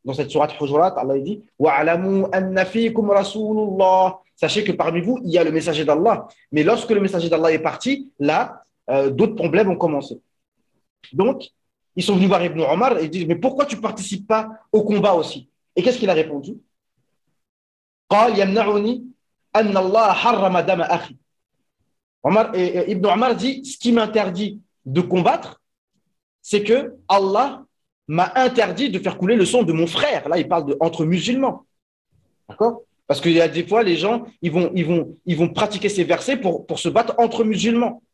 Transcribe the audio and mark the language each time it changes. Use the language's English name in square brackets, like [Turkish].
[French] Dans cette sourate Hujurat, Allah dit « [Arabic] Wa'alamu anna fikum rasulullah [French] » Sachez que parmi vous, il y a le messager d'Allah. Mais lorsque le messager d'Allah est parti, là, d'autres problèmes ont commencé. Donc, ils sont venus voir Ibn Omar et ils disent « Mais pourquoi tu ne participes pas au combat aussi ?» Et qu'est-ce qu'il a répondu? [Arabic] قال يمنعني أن الله حرم دم أخي. [French] Ibn Omar dit, ce qui m'interdit de combattre, c'est que Allah m'a interdit de faire couler le sang de mon frère. Là, il parle entre musulmans. D'accord? Parce qu'il y a des fois, les gens, ils vont pratiquer ces versets pour se battre entre musulmans.